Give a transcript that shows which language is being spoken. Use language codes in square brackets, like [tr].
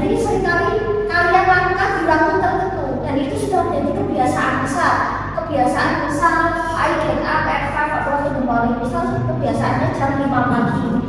[id] Jadi seringkali kalian lakukan di waktu tertentu dan itu sudah menjadi kebiasaan besar. Kebiasaan misal [en] I get up at 5 o'clock in the morning. [id] Misal kebiasaannya jam 5 pagi.